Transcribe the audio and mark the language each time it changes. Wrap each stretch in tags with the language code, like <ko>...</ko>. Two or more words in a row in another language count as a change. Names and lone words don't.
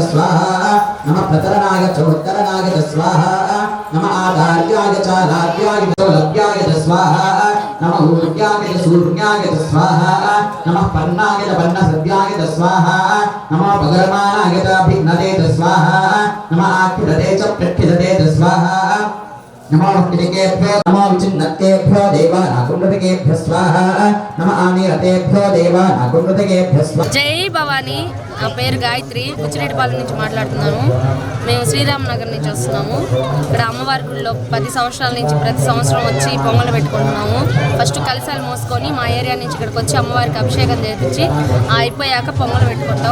<sa>स्वाहा नमः प्रतरणाय च उत्तरणाय च स्वाहा नमः आधार्याय च लाभ्याय च लभ्याय च स्वाहा नमः ऊर्याय च सूर्याय च स्वाहा नमः पन्नाय च पन्नसद्याय च स्वाहा नमः पगरमानाय च भिन्नते च स्वाहा नमः आख्यते च प्रख्यते च स्वाहा नमो विचिन्नतेभ्यो नमो विचिन्नतेभ्यो देवानाकुण्डतेभ्यः स्वाहा नमः आनीरतेभ्यो देवानाकुण्डतेभ्यः स्वाहा।</sa> <te>జై భవానీ, నా పేరు గాయత్రి, బుచ్చిరెడ్డిపాలెం నుంచి మాట్లాడుతున్నాను. మేము శ్రీరామ్ నగర్ నుంచి వస్తున్నాము. ఇక్కడ అమ్మవారి గుడిలో 10 సంవత్సరాల నుంచి ప్రతి సంవత్సరం వచ్చి పొంగలు పెట్టుకుంటున్నాము. ఫస్ట్ కలశాలు మోసుకొని మా ఏరియా నుంచి ఇక్కడికి వచ్చి అమ్మవారికి అభిషేకం చేయించి అయిపోయాక పొంగలు పెట్టుకుంటాం.</te>